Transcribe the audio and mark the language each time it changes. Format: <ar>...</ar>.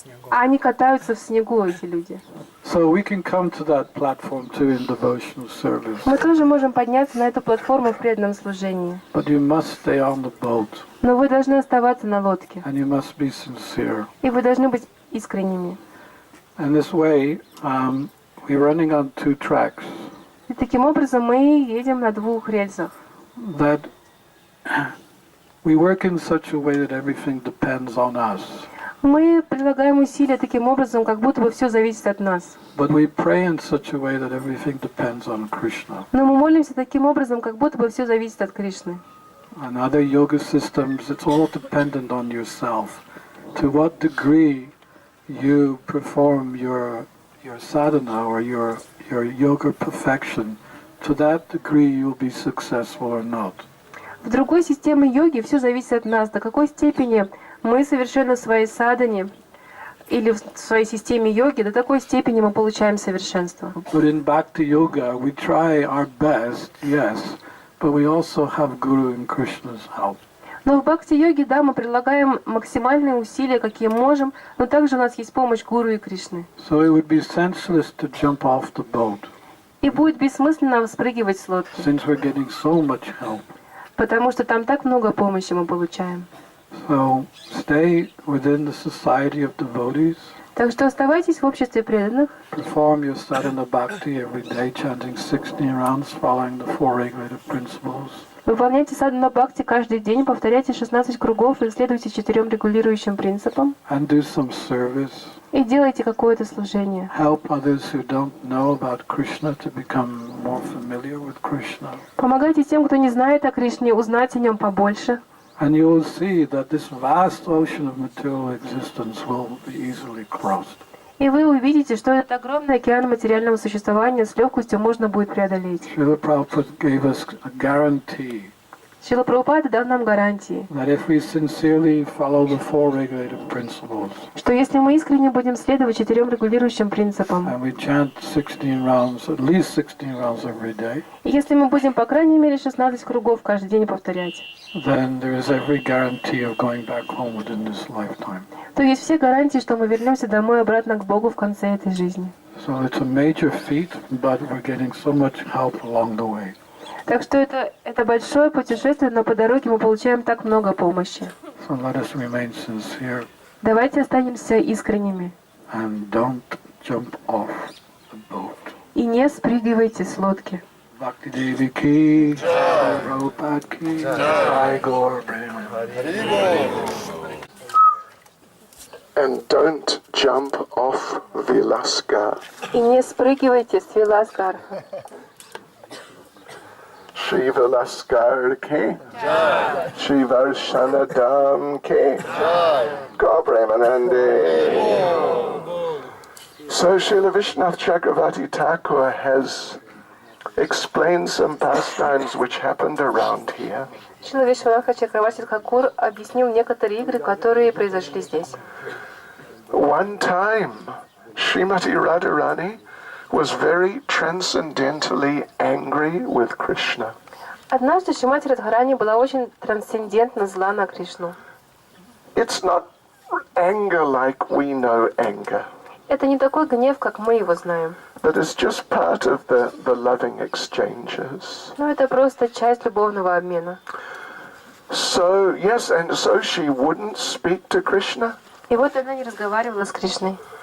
<ru>А они катаются в снегу, эти люди.</ru> <en>So we can come to that platform too in devotional service.</en> <ru>Мы тоже можем подняться на эту платформу в преданном служении.</ru> <en>But you must stay on the boat</en> <ru>Но вы должны оставаться на лодке.</ru> <en>and you must be sincere.</en> <ru>И вы должны быть искренними.</ru> <en>And this way, we're running on 2 tracks.</en> <ru>И таким образом мы едем на 2 рельсах.</ru> <en>That we work in such a way that everything depends on us.</en> <ru>Мы прилагаем усилия таким образом, как будто бы все зависит от нас.</ru> <en>But we pray in such a way that everything depends on Krishna.</en> <ru>Но мы молимся таким образом, как будто бы все зависит от Кришны.</ru> <en>And other yoga systems, it's all dependent on yourself. To what degree you perform your sadhana or your yoga perfection, to that degree you'll be successful or not.</en> <ru>В другой системе йоги все зависит от нас, до какой степени мы совершенно в своей садхане или в своей системе йоги, до такой степени мы получаем совершенство.</ru> <en>But in Bhakti Yoga, we try our best, yes, but we also have Guru and Krishna's help.</en> <ru>Но в бхакти-йоге, да, мы прилагаем максимальные усилия, какие можем, но также у нас есть помощь Гуру и Кришны.</ru> <en>So it would be senseless to jump off the boat,</en> <ru>И будет бессмысленно спрыгивать с лодки,</ru> <en>since we're getting so much help.</en> <ru>потому что там так много помощи мы получаем.</ru> <en>So stay within the society of devotees,</en> <ru>Так что оставайтесь в обществе преданных,</ru> <en>perform your sadhana bhakti every day, chanting 16 rounds, following the 4 regulative principles.</en> <ru>выполняйте садхана бхакти каждый день, повторяйте 16 кругов и следуйте 4 регулирующим принципам.</ru> <en>And do some service.</en> <ru>И делайте какое-то служение.</ru> <en>Help others who don't know about Krishna to become more familiar with Krishna.</en> <ru>Помогайте тем, кто не знает о Кришне, узнать о нем побольше.</ru> <en>And you will see that this vast ocean of material existence will be easily crossed.</en> <ru>И вы увидите, что этот огромный океан материального существования с легкостью можно будет преодолеть.</ru> <en>Srila Prabhupada gave us a guarantee</en> <ru>Шрила Прабхупада дал нам гарантии,</ru> <en>that if we sincerely follow the 4 regulative principles</en> <ru>что если мы искренне будем следовать 4 регулирующим принципам,</ru> <en>and we chant 16 rounds, at least 16 rounds every day,</en> <ru>и если мы будем, по крайней мере, 16 кругов каждый день повторять,</ru> <en>then there is every guarantee of going back home within this lifetime.</en> <ru>то есть все гарантии, что мы вернемся домой обратно к Богу в конце этой жизни.</ru> <en>So it's a major feat, but we're getting so much help along the way.</en> <ru>Так что это большое путешествие, но по дороге мы получаем так много помощи.</ru> <en>So let us remain sincere</en> <ru>Давайте останемся искренними.</ru> <en>and don't jump off the boat.</en> <ru>И не спрыгивайте с лодки.</ru> <hi>Bhakti Devi ki, Jai Prabhupada ki, Jai Gaur Premanand.</hi> <en>And don't jump off Vilaska.</en> <ru>И не спрыгивайте с Виласкар.</ru> <hi>Shri Vilaskar ki, Shri Varshanadam ki, Gaur Premanandi.</hi> <en>So Srila Vishwanath Chakravarti Thakur has explained some pastimes which happened around here.</en> <ru>Шрила Вишванатха Чакраварти Тхакур объяснил некоторые игры, которые произошли здесь.</ru> <en>One time, Srimati Radharani was very transcendentally angry with Krishna.</en> <ru>Однажды Шримати Радхарани была очень трансцендентно зла на Кришну.</ru> <en>It's not anger like we know anger,</en> <ru>Это не такой гнев, как мы его знаем.</ru> <en>but it's just part of the loving exchanges.</en> <ru>Но это просто часть любовного обмена.</ru> <en>So, yes, and so she wouldn't speak to Krishna.</en> <ru>И вот она не разговаривала с Кришной.</ru>